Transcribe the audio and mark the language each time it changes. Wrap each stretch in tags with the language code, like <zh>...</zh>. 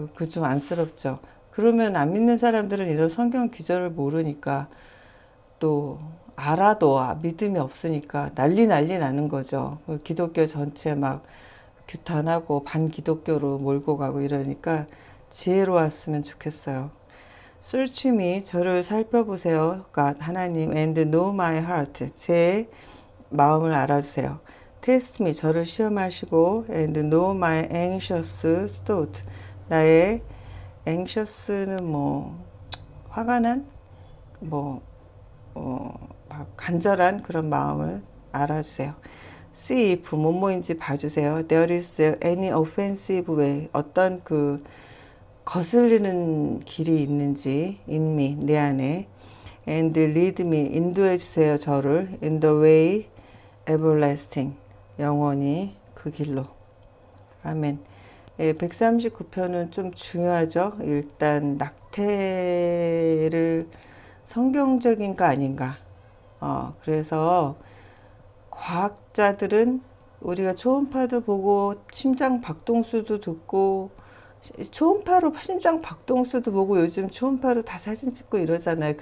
<ko>그 좀 안쓰럽죠. 그러면 안 믿는 사람들은 이런 성경 기절을 모르니까 또 알아도 믿음이 없으니까 난리 나는 거죠. 기독교 전체 막 규탄하고 반기독교로 몰고 가고 이러니까 지혜로웠으면 좋겠어요.</ko> <en>Search me,</en> <ko>저를 살펴보세요.</ko> <en>God, 하나님, and know my heart,</en> <ko>제 마음을 알아주세요.</ko> <en>Test me,</en> <ko>저를 시험하시고,</ko> <en>and know my anxious thought,</en> <ko>나의 anxious는 뭐 화가 난, 뭐 간절한 그런 마음을 알아주세요.</ko> <en>See if</en> <ko>뭐뭐인지 봐주세요.</ko> <en>There is any offensive way,</en> <ko>어떤 그 거슬리는 길이 있는지</ko> <en>in me,</en> <ko>내 안에.</ko> <en>And lead me,</en> <ko>인도해 주세요. 저를</ko> <en>in the way everlasting,</en> <ko>영원히 그 길로. 아멘. 예, 139편은 좀 중요하죠. 일단 낙태를 성경적인가 아닌가. 그래서 과학자들은 우리가 초음파도 보고 심장 박동수도 듣고 초음파로 심장 박동수도 보고 요즘 초음파로 다 사진 찍고 이러잖아요.</ko>